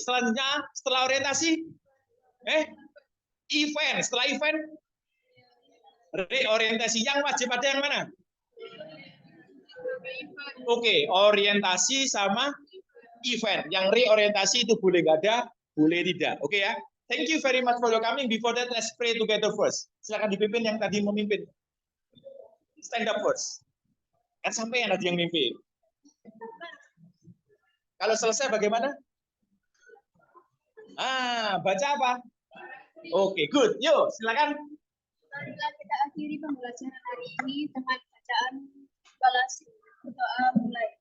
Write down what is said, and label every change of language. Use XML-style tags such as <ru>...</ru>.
<id>Selanjutnya, setelah orientasi, event. Setelah event, reorientasi. Yang wajib ada yang mana? Oke, orientasi sama event. Yang reorientasi itu boleh nggak ada, boleh tidak. Oke ya.</id> <en>Thank you very much for your coming. Before that, let's pray together first.</en> <id>Silakan dipimpin yang tadi memimpin.</id> <en>Stand up first.</en> <id>Kan sampai yang tadi yang mimpin. Kalau selesai bagaimana? Baca apa? Oke, good. Yuk, silakan. Marilah kita akhiri pembelajaran hari ini dengan bacaan balas berdoa mulai.</id>